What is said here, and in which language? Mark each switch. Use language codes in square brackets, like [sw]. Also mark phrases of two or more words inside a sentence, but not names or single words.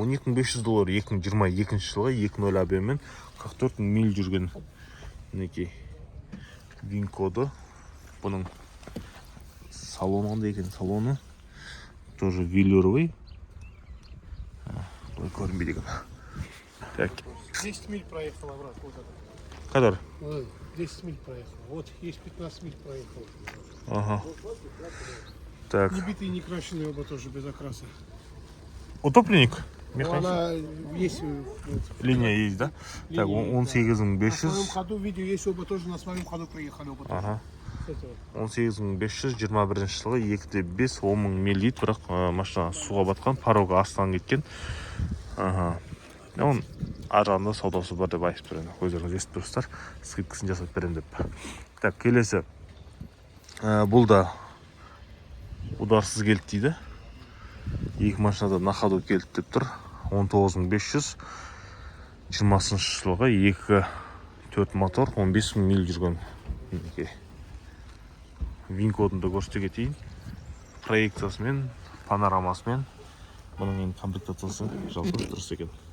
[kk] 12.500 доллар 2022 жылғы 2.0 AB мен 44 миль жүрген. Мінекей вин-коды. Бұның салоны қандай екен? [ru] Салоны тоже велюровый. [kk] Бұлай көрінбейді екен. [ru] Так. 10 миль проехал обратно. Вот это. [kk] Қадар? [ru] 10 миль проехал. Вот есть 15 миль проехал. Ага. Так. Не битый, не крашеный оба тоже без окраса. Утопленник? Ну, она есть. Линия есть, да? Так, 18.500. На своем ходу видео есть, оба тоже на своем ходу приехали. Оба тоже. Ага. [kk] 18.500 21 жылғы 2.5 10 мың миль дейді, бірақ машина суға батқан, парога астан кеткен. [ru] Ага. [kk] Он арағында саудасы бар деп айтып тұр. Өздеріңіз естіп тұрсыздар. Скидкасын жасап берем деп. Так, келесі. Бұл да ударсыз келді дейді. Екі машинада [ru] на ходу [kk] келді деп тұр. 19.500 20 жылғы 2.4 мотор 15 мың миль жүрген. Вин-кодында көрсете кетейін. Проекциясымен, панорамасымен. Бұның ең комплектациясы жалпы дұрыс екен.